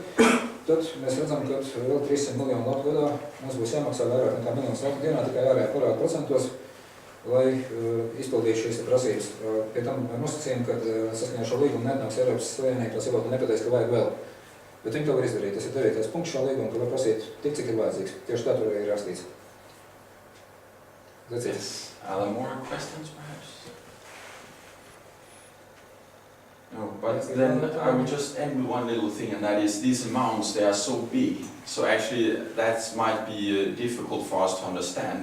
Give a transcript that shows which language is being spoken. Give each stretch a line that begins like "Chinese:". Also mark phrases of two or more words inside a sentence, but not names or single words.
Latvian: Tad mēs redzam, ka vēl 300 miljonu latu gadā mums būs jāmaksā vairāk nekā miljonus latu dienā tikai ārējā parāda procentos, lai izpildītu šīs prasības. Pie tam nosacījumi, ka saskaņā šo līgumu nenāks Eiropas Savienība, tas jau nepateiks, ka vajag vēl. Bet viņi to var izdarīt. Tas ir 9. punkts šā līguma, ka var prasīt tik, cik ir vajadzīgs. Tieši tā tur ir rakstīts.
English: Yes. Are there more questions, perhaps? No, but then I would just end with one little thing, and that is these amounts, they are so big. So actually that might be difficult for us to understand.